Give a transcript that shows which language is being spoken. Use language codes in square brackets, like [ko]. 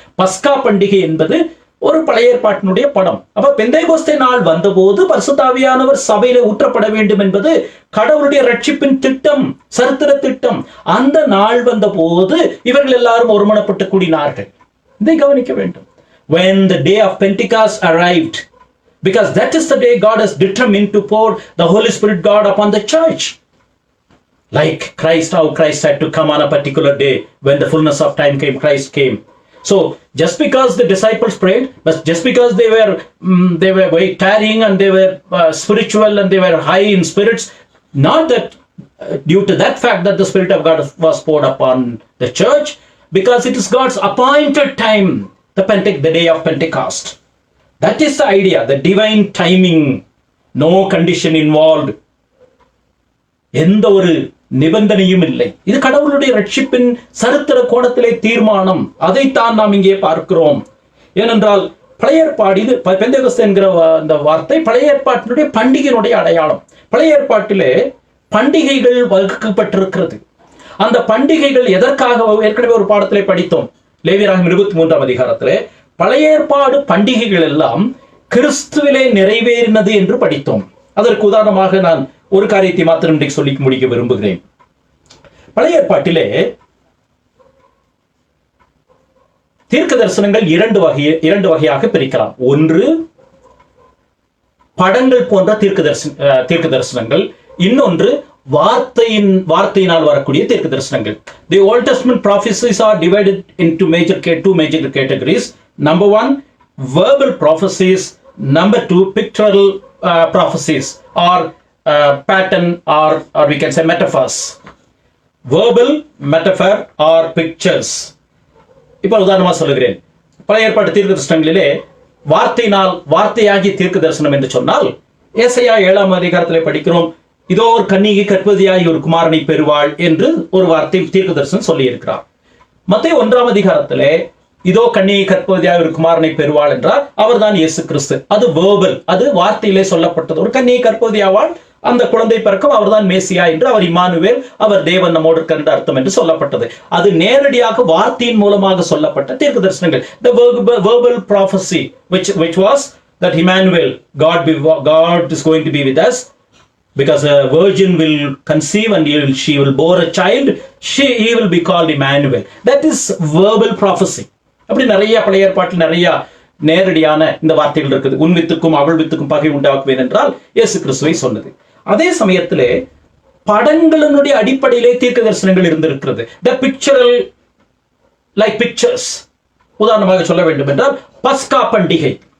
[ta] பஸ்கா பண்டிகை என்பது ஒரு பழைய ஏற்பாட்டினுடைய படம். அப்ப பெந்தேகோஸ்தே நாள் வந்தபோது பரிசுத்த ஆவியானவர் சபையிலே ஊற்றப்பட வேண்டும் என்பது கடவுளுடைய ரட்சிப்பின் திட்டம், சரித்திர திட்டம். அந்த நாள் வந்த போது இவர்கள் எல்லாரும் ஒருமனப்பட்டு கூடினார்கள். இதை கவனிக்க வேண்டும். [en] When the day of Pentecost arrived, because that is the day God has determined to pour the Holy Spirit God upon the church. Like Christ, how Christ had to come on a particular day. When the fullness of time came, Christ came. So just because the disciples prayed, but just because they were tarrying and they were spiritual and they were high in spirits, not that due to that fact that the Spirit of God was poured upon the church, because it is God's appointed time, the day of Pentecost. That is the idea, the divine timing, no condition involved. [ta] எந்த ஒரு நிபந்தனையும் இல்லை. இது கடவுளுடைய ரட்சிப்பின் சரித்திர கோணத்திலே தீர்மானம். அதைத்தான் நாம் இங்கே பார்க்கிறோம். ஏனென்றால் பழைய ஏற்பாடு, இது பெந்தேகோஸ்தே என்கிற அந்த வார்த்தை பழைய ஏற்பாட்டினுடைய பண்டிகையினுடைய அடையாளம். பழைய ஏற்பாட்டிலே பண்டிகைகள் வகுக்கப்பட்டிருக்கிறது. அந்த பண்டிகைகள் எதற்காக? ஏற்கனவே ஒரு பாடத்திலே படித்தோம், லேவியராகமம் 23ஆம் அதிகாரத்திலே பழைய ஏற்பாடு பண்டிகைகள் எல்லாம் கிறிஸ்துவிலே நிறைவேறினது என்று படித்தோம். அதற்கு உதாரணமாக நான் ஒரு காரியத்தை மாத்திரம் இன்றைக்கு சொல்லி முடிக்க விரும்புகிறேன். பழைய ஏற்பாட்டிலே தீர்க்க தரிசனங்கள் இரண்டு வகையாக பிரிக்கலாம். ஒன்று படங்கள் போன்ற தீர்க்க தரிசனங்கள், இன்னொன்று வார்த்தையினால் வரக்கூடிய தீர்க்க தரிசனங்கள். [en] The Old Testament prophecies are divided into two major categories. Number one, verbal prophecies Number two, pictorial prophecies or pattern or we can say metaphors. Verbal, metaphor or pictures. [ta] இப்போ உதாரணமா சொல்லுகிறேன். பழைய ஏற்பாட்டு தீர்க்க தரிசனங்களிலே வார்த்தையாகி தீர்க்க தரிசனம் என்று சொன்னால் ஏசாயா 7ஆம் அதிகாரத்திலே படிக்கிறோம், இதோ ஒரு கன்னிகை கர்ப்பவதியாகி ஒரு குமாரனை பெறுவாள் என்று ஒரு வார்த்தை தீர்க்க தரிசனம் சொல்லி இருக்கிறார். மத்தேயு 1ஆம் அதிகாரத்திலே இதோ கன்னிகை கர்ப்பவதியாய் ஒரு குமாரனை பெறுவாள் என்றால் அவர் தான் இயேசு கிறிஸ்து. அது வேர்பல், அது வார்த்தையிலே சொல்லப்பட்டது. ஒரு கன்னிகை கர்ப்பவதியாவாள், அந்த குழந்தை பிறக்கும், அவர் தான் மேசியா என்று, அவர் இம்மானுவேல், அவர் தேவன் நம்மோடு இருக்கின்ற அர்த்தம் என்று சொல்லப்பட்டது. அது நேரடியாக வார்த்தையின் மூலமாக சொல்லப்பட்ட தீர்க்க தரிசனங்கள். [en] The verbal prophecy which was that Emmanuel, God is going to be with us because a virgin will conceive and she will bore a child, he will be called Emmanuel. That is verbal prophecy. [ta] அப்படி நிறைய பழைய ஏற்பாட்டில் நிறைய நேரடியான இந்த வார்த்தைகள் இருக்குது. உன் வித்துக்கும் அவள் வித்துக்கும் பகை உண்டாக்குவேன் என்றால் இயேசு கிறிஸ்துவை சொன்னது. அதே சமயத்திலே படங்களினுடைய அடிப்படையிலே தீர்க்க தரிசனங்கள் இருந்திருக்கிறது. [en] The pictorial like pictures. [ta] உதாரணமாக சொல்ல வேண்டும் என்றால் பஸ்கா பண்டிகை.